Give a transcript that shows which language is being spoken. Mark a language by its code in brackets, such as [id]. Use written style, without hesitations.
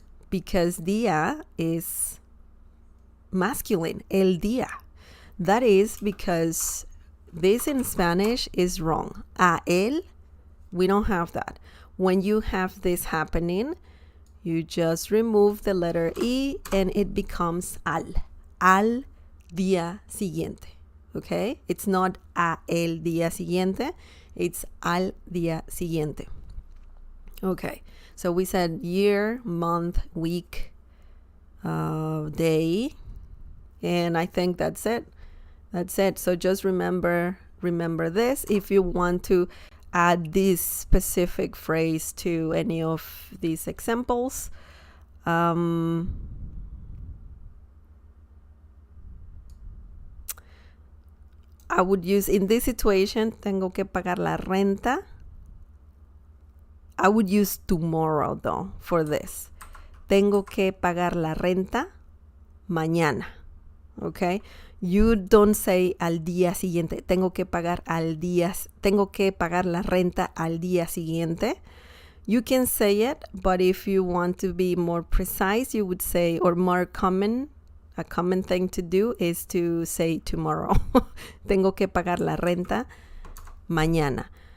[en] Because día is masculine, el día. That is because this in Spanish is wrong. A él, we don't have that. When you have this happening, you just remove the letter I and it becomes al. [es] Al día siguiente. Okay? [en] It's not [es] a el día siguiente. It's al día siguiente. Okay. [en] So we said year, month, week, day. And I think that's it. That's it. So just remember this. If you want to add this specific phrase to any of these examples, I would use, in this situation, [es] tengo que pagar la renta. [en] I would use tomorrow though for this. [es] Tengo que pagar la renta mañana. Okay? [en] You don't say [es] al día siguiente. Tengo que pagar la renta al día siguiente. [en] You can say it, but if you want to be more precise, you would say, or more common, a common thing to do is to say tomorrow. [es] Tengo que pagar la renta mañana.